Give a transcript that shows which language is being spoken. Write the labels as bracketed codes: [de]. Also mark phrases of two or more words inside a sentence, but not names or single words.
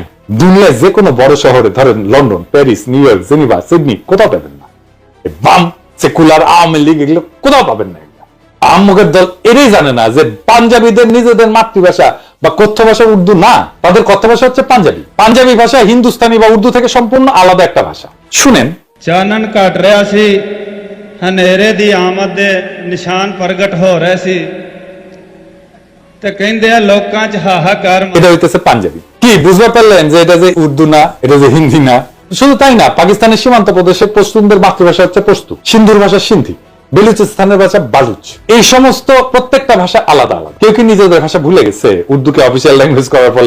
[bn] দুনিয়ার যে কোনো বড় শহরে, ধরেন লন্ডন, প্যারিস, নিউ ইয়র্ক, জেনিভা, সিডনি, কোথাও পাবেন না। বাম, সেকুলার, আওয়ামী লীগ, এগুলো কোথাও পাবেন না। আহমদের দল এটাই জানে না যে পাঞ্জাবিদের নিজেদের মাতৃভাষা বা কথ্য ভাষা উর্দু না, তাদের কথ্য ভাষা হচ্ছে পাঞ্জাবি। পাঞ্জাবি ভাষা হিন্দুস্তানি বা উর্দু থেকে সম্পূর্ণ আলাদা একটা ভাষা। শুনেন, [pa] ਚਾਨਣ ਘਟ ਰਿਹਾ ਸੀ, ਹਨੇਰੇ ਦੀ ਆਮਦ ਦੇ ਨਿਸ਼ਾਨ ਪ੍ਰਗਟ ਹੋ ਰਹੇ ਸੀ ਤੇ ਕਹਿੰਦੇ ਆ ਲੋਕਾਂ 'ਚ ਹਾਹਾਕਾਰ [bn] এটা হইতেছে পাঞ্জাবি। কি বুঝতে পারলেন যে এটা যে উর্দু না, এটা যে হিন্দি না? শুধু তাই না, পাকিস্তানের সীমান্ত প্রদেশে পশতুনদের মাতৃভাষা হচ্ছে পশতু, সিন্ধুর ভাষা সিন্ধি, বেলুচিস্তানের ভাষা বালুচ। এই সমস্ত প্রত্যেকটা ভাষা আলাদা আলাদা। কেউ কি নিজেদের ভাষা ভুলে গেছে উর্দুকে [en] official language [bn] করার ফলে?